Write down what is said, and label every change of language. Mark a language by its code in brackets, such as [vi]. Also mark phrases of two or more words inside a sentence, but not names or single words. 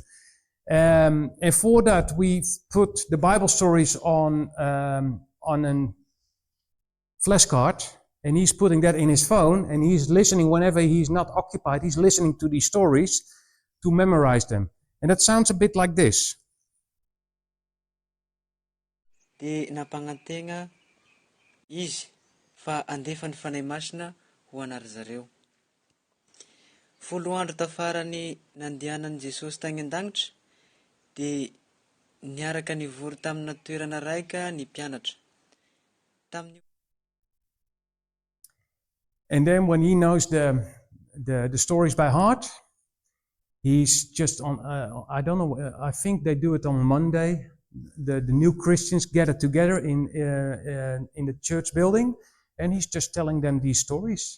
[en] And for that, we put the Bible stories on a flashcard, and he's putting that in his phone, and he's listening whenever he's not occupied. He's listening to these stories to memorize them. And that sounds a bit like this. [mg] Di napangantenga izy fa andefany fanay masina ho anar zareo. Folo andro tafarany nandehanan Jesosy tagny an-danitra, di niaraka nivory tamina toerana raika ny mpianatra. [en] And then when he knows the stories by heart, he's just on, I don't know, I think they do it on Monday. The new Christians gather together in the church building, and he's just telling them these stories.